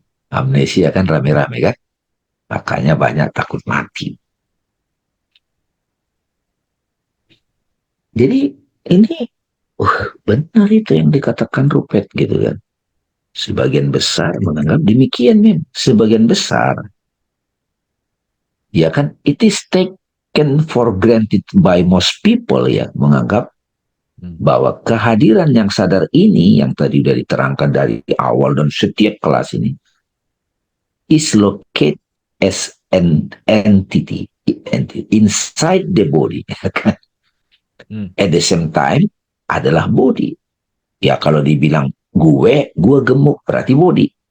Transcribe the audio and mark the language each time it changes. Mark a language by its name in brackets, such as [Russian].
[Indonesian] Amnesia kan rame-rame kan? Makanya banyak takut mati. Jadi ini benar itu yang dikatakan Rupert gitu kan. Sebagian besar menganggap demikian men. Sebagian besar. [English] Ya kan, it is taken for granted by most people ya. [Indonesian] Menganggap bahwa kehadiran yang sadar ini, yang tadi sudah diterangkan dari awal dan setiap kelas ini, [English] is located as an entity inside the body. At the same time, [Indonesian] adalah body. Ya kalau dibilang gue gemuk berarti body.